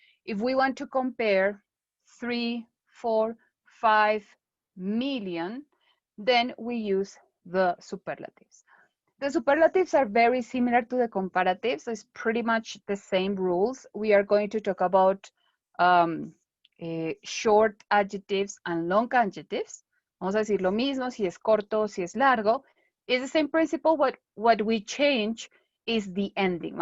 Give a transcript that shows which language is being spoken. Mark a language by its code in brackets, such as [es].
[en] If we want to compare 3, 4, 5 million, then we use the superlatives. The superlatives are very similar to the comparatives. So it's pretty much the same rules. We are going to talk about short adjectives and long adjectives. [es] Vamos a decir lo mismo, si es corto, si es largo. [en] It's the same principle. What we change is the ending.